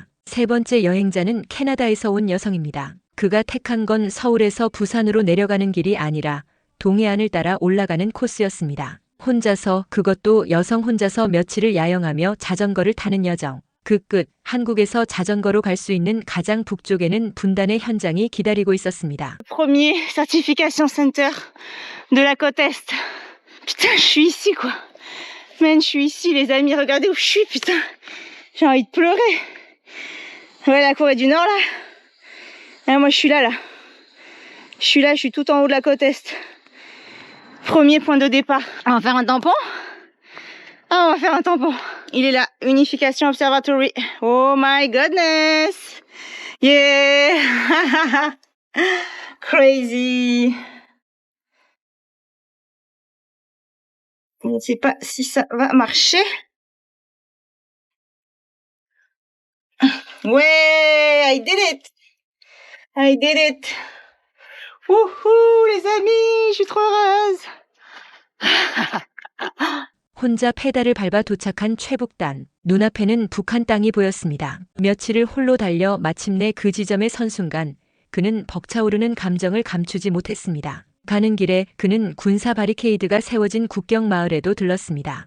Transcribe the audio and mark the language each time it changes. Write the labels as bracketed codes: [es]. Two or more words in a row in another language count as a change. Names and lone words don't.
[ko] 세 번째 여행자는 캐나다에서 온 여성입니다. 그가 택한 건 서울에서 부산으로 내려가는 길이 아니라 동해안을 따라 올라가는 코스였습니다. 혼자서, 그것도 여성 혼자서 며칠을 야영하며 자전거를 타는 여정. 그 끝, 한국에서 자전거로 갈 수 있는 가장 북쪽에는 분단의 현장이 기다리고 있었습니다. [fr] Premier [en] certification center [fr] de la côte Est. Putain, je suis ici, quoi. Man, je suis ici, les amis. Regardez où je suis, putain. J'ai envie de pleurer. Ouais, la Corée du Nord, là. Ah, moi, je suis là, là. Je suis là, je suis tout en haut de la côte Est. Premier point de départ. On va faire un tampon. Ah, on va faire un tampon. Il est là. Unification Observatory. [en] Oh my goodness. Yeah. Crazy. [fr] Je ne sais pas si ça va marcher. Ouais, [en] I did it. I did it. [fr] Wouhou, les amis, je suis trop heureuse. [ko] 혼자 페달을 밟아 도착한 최북단. 눈앞에는 북한 땅이 보였습니다. 며칠을 홀로 달려 마침내 그 지점에 선 순간 그는 벅차오르는 감정을 감추지 못했습니다. 가는 길에 그는 군사 바리케이드가 세워진 국경 마을에도 들렀습니다.